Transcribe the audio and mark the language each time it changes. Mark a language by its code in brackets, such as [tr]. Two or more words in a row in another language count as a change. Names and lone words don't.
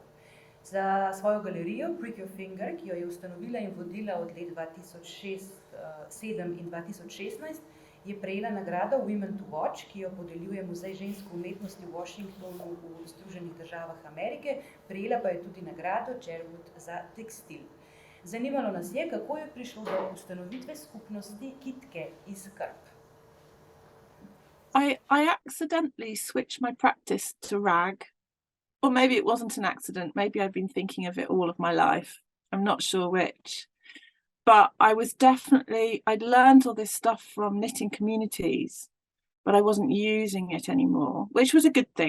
[sl] Za svojo galerijo [en] Prick Your Finger, [sl] ki jo je ustanovila in vodila od let 2007 in 2016, je prejela nagrado [en] Women to Watch, [sl] ki jo podeljuje Muzej ženske umetnosti v Washingtonu v Združenih državah Amerike, prejela pa je tudi nagrado Sherwood za tekstil. Zanimalo nas je, kako je prišlo do ustanovitve skupnosti Kitke iz Krp. [en] I accidentally switched my practice to rag, or maybe it wasn't an accident, maybe I've been thinking of it all of my life, I'm not sure which. But I'd learned all this stuff from knitting communities, but I wasn't using it anymore, which was a good thing.